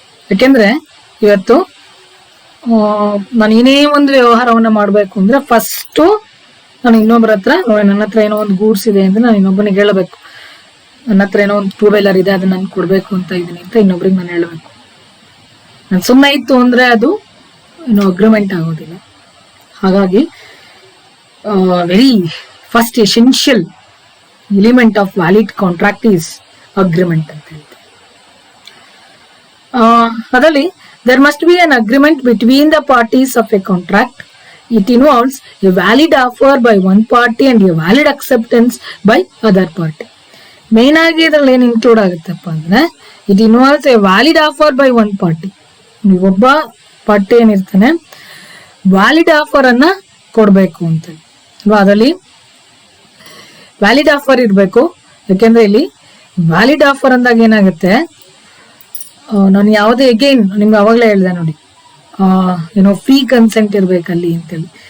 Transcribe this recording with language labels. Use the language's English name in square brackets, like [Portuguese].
[Kannada] ಯಾಕೆಂದ್ರೆ ಇವತ್ತು ನಾನು ಏನೇ ಒಂದು ವ್ಯವಹಾರವನ್ನ ಮಾಡ್ಬೇಕು ಅಂದ್ರೆ ಫಸ್ಟ್ ನಾನು ಇನ್ನೊಬ್ಬರ ಹತ್ರ, ನನ್ನ ಹತ್ರ ಏನೋ ಒಂದು ಗೂಡ್ಸ್ ಇದೆ ಅಂದ್ರೆ ನಾನು ಇನ್ನೊಬ್ಬನಿಗೆ ಹೇಳಬೇಕು, ನನ್ನ ಹತ್ರ ಏನೋ ಒಂದು 2 ವೀಲರ್ ಇದೆ ಅದನ್ನ ನಾನು ಕೊಡ್ಬೇಕು ಅಂತ ಇದೀನಿ ಅಂತ ಇನ್ನೊಬ್ರಿಗೆ ನಾನು ಹೇಳಬೇಕು. ನಾನು ಸುಮ್ಮನೆ ಇತ್ತು ಅಂದ್ರೆ ಅದು ಏನು ಅಗ್ರಿಮೆಂಟ್ ಆಗೋದಿಲ್ಲ. [English] ಹಾಗಾಗಿ very first essential element of valid contract is agreement [Kannada] ಅಂತ ಹೇಳ್ತೀವಿ. [English] ಅದರಲ್ಲಿ there must be an agreement between the parties of a contract. It involves a valid offer by one party and a valid acceptance by other party. [Kannada] Main ಆಗಿ ಇದ್ರಲ್ಲಿ ಏನ್ include ಆಗುತ್ತಪ್ಪ ಅಂದ್ರೆ, [English] It involves a valid offer by one party. [Kannada] ಒಬ್ಬ party ಏನಿರ್ತಾನೆ valid offer ಅನ್ನ ಕೊಡ್ಬೇಕು ಅಂತ ಅಲ್ವಾ, ಅದರಲ್ಲಿ ವ್ಯಾಲಿಡ್ ಆಫರ್ ಇರ್ಬೇಕು. ಯಾಕೆಂದ್ರೆ ಇಲ್ಲಿ ವ್ಯಾಲಿಡ್ ಆಫರ್ ಅಂದಾಗ ಏನಾಗುತ್ತೆ, ನಾನು ಯಾವುದೇ ಅಗೇನ್ ನಿಮ್ಗೆ ಅವಾಗಲೇ ಹೇಳಿದೆ ನೋಡಿ, ಏನೋ ಫ್ರೀ ಕನ್ಸೆಂಟ್ ಇರ್ಬೇಕಲ್ಲಿ ಅಂತೇಳಿ.